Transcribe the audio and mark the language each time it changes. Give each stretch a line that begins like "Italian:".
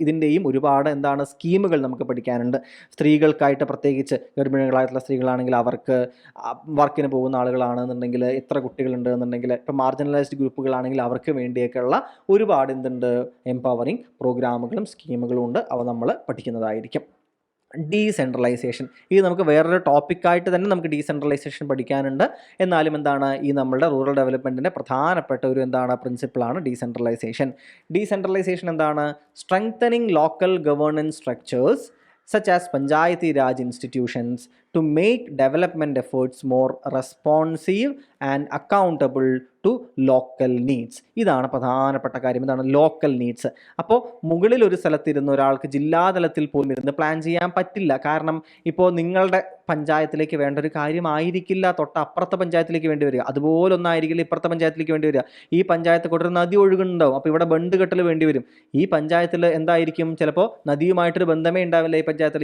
Malayalam: ഇതിൻ്റെയും ഒരുപാട് എന്താണ് സ്കീമുകൾ നമുക്ക് പഠിക്കാനുണ്ട്. സ്ത്രീകൾക്കായിട്ട് പ്രത്യേകിച്ച് ഗർഭിണികളായിട്ടുള്ള സ്ത്രീകളാണെങ്കിൽ അവർക്ക് വർക്കിന് പോകുന്ന ആളുകളാണെന്നുണ്ടെങ്കിൽ എത്ര കുട്ടികളുണ്ട് എന്നുണ്ടെങ്കിൽ, ഇപ്പോൾ മാർജിനലൈസ്ഡ് ഗ്രൂപ്പുകളാണെങ്കിൽ അവർക്ക് വേണ്ടിയൊക്കെയുള്ള ഒരുപാട് എന്തുണ്ട് എംപവറിങ് പ്രോഗ്രാമുകളും സ്കീമുകളും ഉണ്ട്. അവ നമ്മൾ പഠിക്കുന്നതായിരിക്കും. ഡീസെൻട്രലൈസേഷൻ, ഇത് നമുക്ക് വേറൊരു ടോപ്പിക്കായിട്ട് തന്നെ നമുക്ക് ഡീസെൻട്രലൈസേഷൻ പഠിക്കാനുണ്ട്. എന്നാലും എന്താണ്, ഈ നമ്മളുടെ റൂറൽ ഡെവലപ്മെൻറ്റിൻ്റെ പ്രധാനപ്പെട്ട ഒരു എന്താണ് പ്രിൻസിപ്പിളാണ് ഡീസെൻട്രലൈസേഷൻ. ഡീസെൻട്രലൈസേഷൻ എന്താണ്?
English: Strengthening local governance structures such as Panchayati Raj institutions to make development efforts more responsive and accountable to local needs.
Malayalam: ഇതാണ് പ്രധാനപ്പെട്ട കാര്യം. ഇതാണ് ലോക്കൽ നീഡ്സ്. അപ്പോൾ മുകളിൽ ഒരു സ്ഥലത്തിരുന്ന് ഒരാൾക്ക് ജില്ലാതലത്തിൽ പോലും ഇരുന്ന് പ്ലാൻ ചെയ്യാൻ പറ്റില്ല. കാരണം ഇപ്പോൾ നിങ്ങളുടെ പഞ്ചായത്തിലേക്ക് വേണ്ട ഒരു കാര്യമായിരിക്കില്ല തൊട്ടപ്പുറത്തെ പഞ്ചായത്തിലേക്ക് വേണ്ടി വരിക, അതുപോലെ ഒന്നായിരിക്കില്ല ഇപ്പുറത്തെ പഞ്ചായത്തിലേക്ക് വേണ്ടി വരിക. ഈ പഞ്ചായത്ത് കൂടെ ഒരു നദി ഒഴുകുന്നുണ്ടാവും, അപ്പോൾ ഇവിടെ ബണ്ട് കെട്ടൽ വേണ്ടി വരും. ഈ പഞ്ചായത്തിൽ എന്തായിരിക്കും, ചിലപ്പോൾ നദിയുമായിട്ടൊരു ബന്ധമേ ഉണ്ടാവില്ല ഈ പഞ്ചായത്തിൽ.